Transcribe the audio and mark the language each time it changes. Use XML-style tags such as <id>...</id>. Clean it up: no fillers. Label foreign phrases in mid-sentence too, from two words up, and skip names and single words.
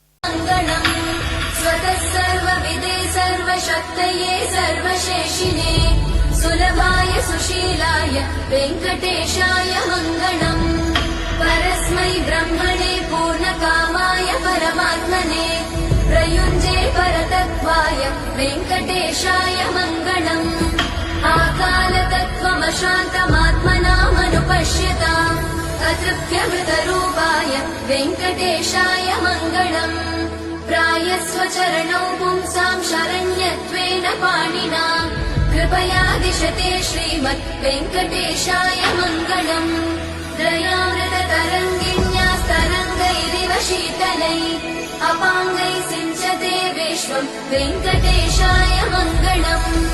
<sa>సులభాయ సుశీలాయ వెంకటేశాయ మంగళం పరస్మై బ్రహ్మణే పూర్ణకామాయ పరమాత్మనే ప్రయుంజే పరతత్వాయ వెంకటేశాయ మంగళం ఆకాలతత్వమశాంతమాత్మనామనుపశ్యతాం అతృప్యమృతరూపాయ వెంకటేశాయ మంగళం ప్రాయస్వ చరణౌ పుంసాం శరణ్యత్వేన పాణినా कृपया दिशते श्रीमत् वेंकटेशाय मंगलम् दयामृततरङ्गिण्यास्तरङ्गैरिव शीतलै अपाङ्गैः सिञ्चते विश्वम् वेंकटेशाय मंगलम्</sa>